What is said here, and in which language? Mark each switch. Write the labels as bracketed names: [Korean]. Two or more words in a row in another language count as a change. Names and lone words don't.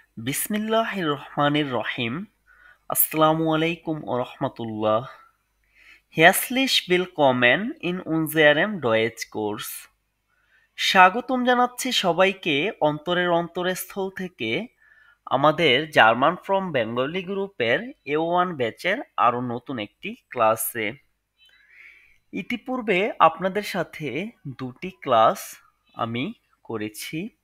[Arabic] بسم الله الرحمن الرحيم. السلام عليكم ورحمة الله. [German] হেয়াসলিশ willkommen in unserem Deutschkurs। [Bangla] স্বাগতম জানাচ্ছি সবাইকে অন্তরের অন্তরস্থল থেকে আমাদের জার্মান ফ্রম বেঙ্গলি গ্রুপের A1 ব্যাচের আরো নতুন একটি ক্লাসে। ইতিপূর্বে আপনাদের সাথে দুটি ক্লাস আমি করেছি।